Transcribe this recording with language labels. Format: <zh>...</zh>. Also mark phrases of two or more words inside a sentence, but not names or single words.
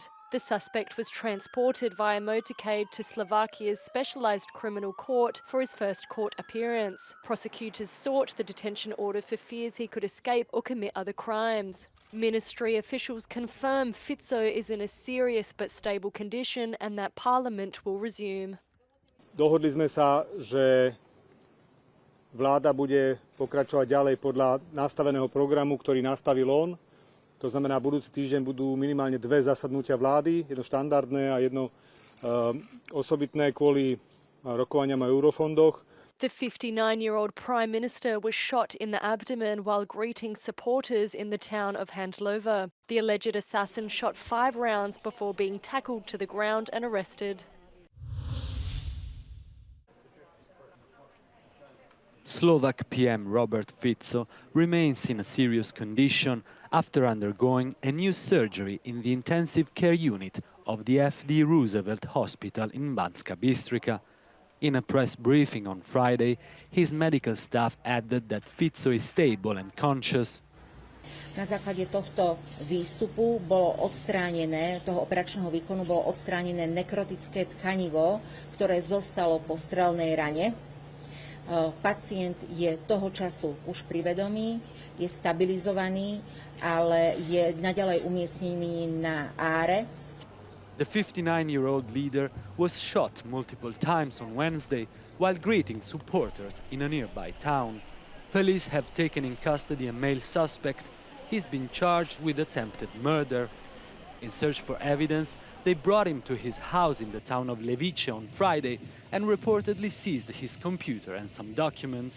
<en>The suspect was transported via motorcade to Slovakia's specialised criminal court for his first court appearance. Prosecutors sought the detention order for fears he could escape or commit other crimes. Ministry officials confirm Fico is in a serious but stable condition and that Parliament will resume.</en> <sk>Dohodli sme sa, že vláda bude pokračovať ďalej podľa nastaveného programu, ktorý nastavil on. To znamená, budúci týždeň budú minimálne 2 zasadnutia vlády, jedno štandardné a jedno osobitné kvôli rokovaniam o eurofondoch.</sk> <en>The 59-year-old Prime Minister was shot in the abdomen while greeting supporters in the town of Handlova. The alleged assassin shot 5 rounds before being tackled to the ground and arrested. Slovak PM Robert Fico remains in a serious condition after undergoing a new surgery in the intensive care unit of the FD Roosevelt Hospital in Banska Bystrica. In a press briefing on Friday, his medical staff added that Fico is stable and conscious.</en> <sk>Na základe tohto výstupu toho operačného výkonu bolo odstránené nekrotické tkanivo, ktoré zostalo po strelnej rane. Pacient je toho času už pri vedomí, je stabilizovaný, ale je naďalej umiestnený na áre.</sk> <en>The 59-year-old leader was shot multiple times on Wednesday while greeting supporters in a nearby town. Police have taken in custody a male suspect. He's been charged with attempted murder. In search for evidence, they brought him to his house in the town of Levice on Friday and reportedly seized his computer and some documents.</en>